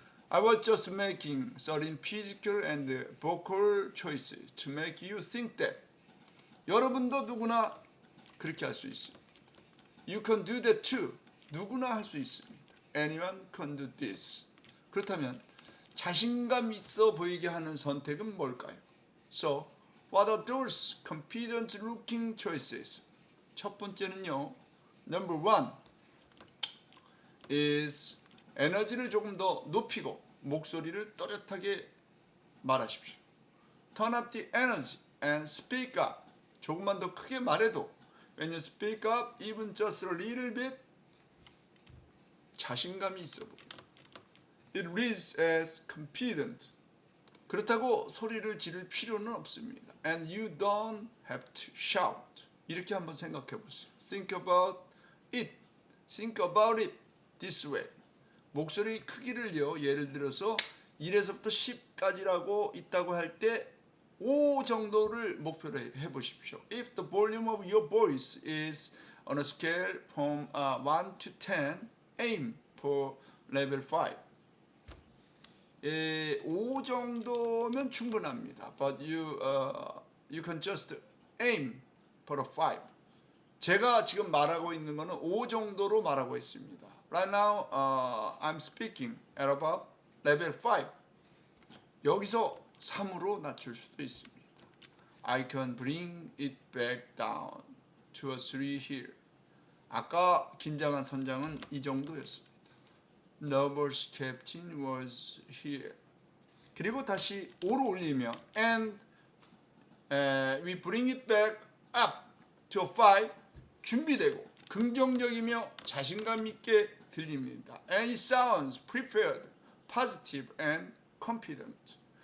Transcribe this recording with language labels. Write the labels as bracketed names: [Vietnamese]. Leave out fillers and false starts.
[English] I was just making certain physical and vocal choices to make you think that. [Korean] 여러분도 누구나 그렇게 할 수 있습니다. [English] You can do that too. [Korean] 누구나 할 수 있습니다. [English] Anyone can do this. [Korean] 그렇다면 자신감 있어 보이게 하는 선택은 뭘까요? [English] So, what are those confident looking choices? [Korean] 첫 번째는요, [English] number one is [Korean] 에너지를 조금 더 높이고 목소리를 또렷하게 말하십시오. [English] Turn up the energy and speak up. [Korean] 조금만 더 크게 말해도 [English] When you speak up, even just a little bit, [Korean] 자신감이 있어 보여. [English] It reads as confident. [Korean] 그렇다고 소리를 지를 필요는 없습니다. [English] And you don't have to shout. [Korean] 이렇게 한번 생각해 보세요. [English] Think about it. Think about it this way. [Korean] 목소리 크기를요. 예를 들어서 1에서부터 10까지라고 있다고 할 때 5 정도를 목표로 해보십시오. [English] If the volume of your voice is on a scale from 1 to 10, aim for level 5. [Korean] 5 정도면 충분합니다. [English] But you can just aim for a 5. [Korean] 제가 지금 말하고 있는 거는 5 정도로 말하고 있습니다. [English] Right now, I'm speaking at about level 5. [Korean] 여기서 3으로 낮출 수도 있습니다. [English] I can bring it back down to a 3 here. [Korean] 아까 긴장한 선장은 이 정도였습니다. [English] Nervous captain was here. [Korean] 그리고 다시 5로 올리면 [English] and we bring it back up to a 5. [Korean] 준비되고 긍정적이며 자신감 있게 들립니다. [English] And it sounds prepared, positive and confident.